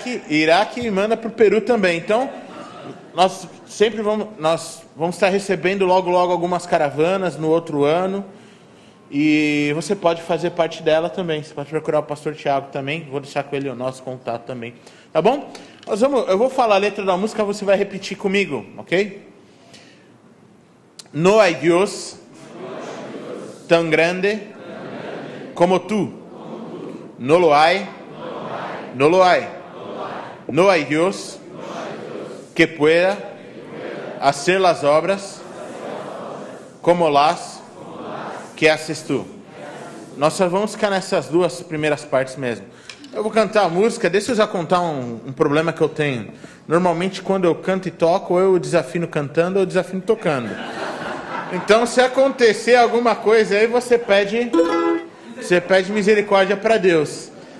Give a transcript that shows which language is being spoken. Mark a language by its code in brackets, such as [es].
[pt] Iraque manda para o Peru também. Então, nós vamos estar recebendo logo algumas caravanas no outro ano. E você pode fazer parte dela também. Você pode procurar o pastor Tiago também. Vou deixar com ele o nosso contato também. Tá bom? Eu vou falar a letra da música, você vai repetir comigo, ok? [es] No hay Dios tan grande como tú. No lo hay. No lo hay. No hay Dios que pueda hacer las obras como las que haces tú. [pt] Nós só vamos ficar nessas duas primeiras partes mesmo. Eu vou cantar a música, deixa eu já contar um problema que eu tenho. Normalmente quando eu canto e toco, ou eu desafino cantando ou eu desafino tocando. Então se acontecer alguma coisa aí, você pede misericórdia para Deus.